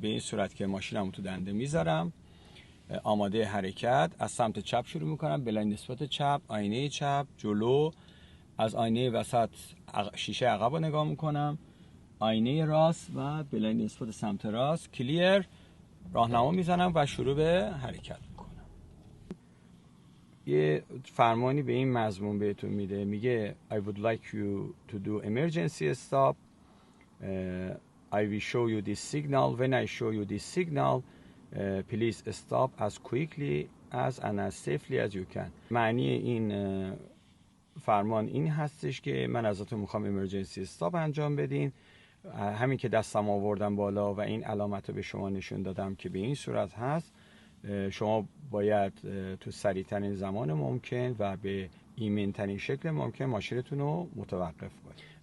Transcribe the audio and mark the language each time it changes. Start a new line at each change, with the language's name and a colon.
Persian: به این صورت که ماشینمو تو دنده میذارم، آماده حرکت، از سمت چپ شروع میکنم، بلایند اسپات چپ، آینه چپ، جلو، از آینه وسط شیشه عقب رو نگاه میکنم، آینه راست و بلایند اسپات سمت راست، کلیر، راهنما میزنم و شروع به حرکت میکنم. یه فرمانی به این مضمون بهتون میده، میگه
English: I would like you to do emergency stop. I will show you this signal. When I show you this signal, please stop as quickly and as safely as you can.
Persian: معنی این فرمان این هستش که من ازتون میخوام امرجنسی استاپ انجام بدین. همین که دستم آوردم بالا و این علامت رو به شما نشون دادم که به این صورت هست، شما باید تو سریع ترین زمان ممکن و به ایمن ترین شکل ممکن ماشینتون رو متوقف کنید.